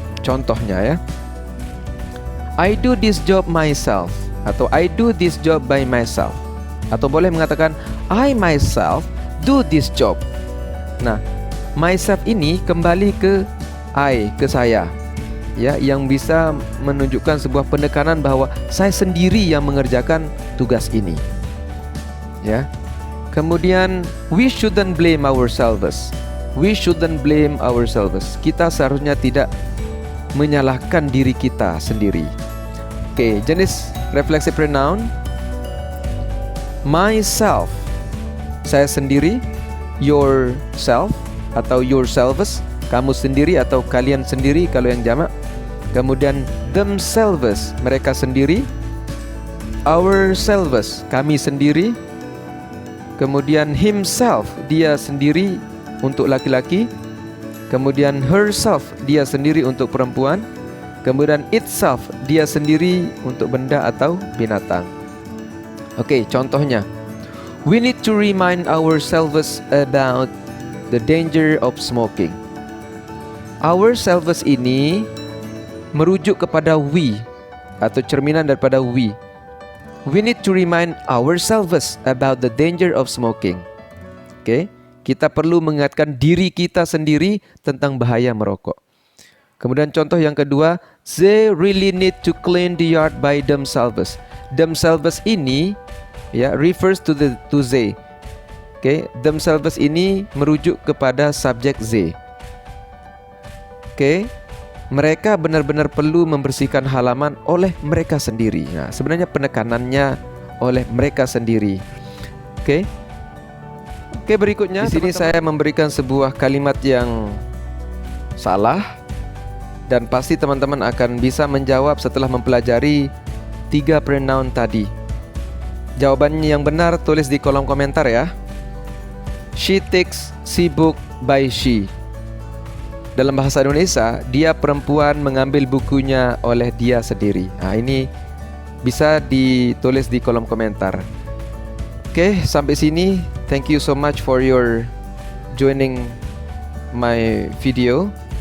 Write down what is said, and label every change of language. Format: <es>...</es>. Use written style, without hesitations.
<id>Contohnya ya,</id> <en>I do this job myself atau I do this job by myself.</en> <id>Atau boleh mengatakan</id> <en>I myself do this job.</en> <id>Nah, myself ini kembali ke I, ke saya, ya, yang bisa menunjukkan sebuah penekanan bahwa saya sendiri yang mengerjakan tugas ini, ya.</id> <en>Kemudian we shouldn't blame ourselves. We shouldn't blame ourselves.</en> <id>Kita seharusnya tidak menyalahkan diri kita sendiri. Oke, jenis reflexive pronoun myself, saya sendiri, yourself atau yourselves, kamu sendiri atau kalian sendiri kalau yang jamak. Kemudian themselves, mereka sendiri, ourselves, kami sendiri. Kemudian himself, dia sendiri untuk laki-laki. Kemudian herself, dia sendiri untuk perempuan. Kemudian itself, dia sendiri untuk benda atau binatang. Oke, contohnya,</id> <en>we need to remind ourselves about the danger of smoking.</en> <id>Ourselves ini merujuk kepada we atau cerminan daripada we.</id> <en>We need to remind ourselves about the danger of smoking.</en> <id>Oke, kita perlu mengingatkan diri kita sendiri tentang bahaya merokok. Kemudian contoh yang kedua,</id> <en>they really need to clean the yard by themselves. Themselves ini ya refers to they.</en> <id>Oke, themselves ini merujuk kepada subjek they. Oke, mereka benar-benar perlu membersihkan halaman oleh mereka sendiri. Nah, sebenarnya penekanannya oleh mereka sendiri. Oke, berikutnya di sini saya memberikan sebuah kalimat yang salah, dan pasti teman-teman akan bisa menjawab setelah mempelajari 3 pronoun tadi. Jawabannya yang benar tulis di kolom komentar ya.</id> <en>She takes she book by she.</en> <id>Dalam bahasa Indonesia, dia perempuan mengambil bukunya oleh dia sendiri. Nah, ini bisa ditulis di kolom komentar. Oke, sampai sini.</id> <en>Thank you so much for your joining my video.</en>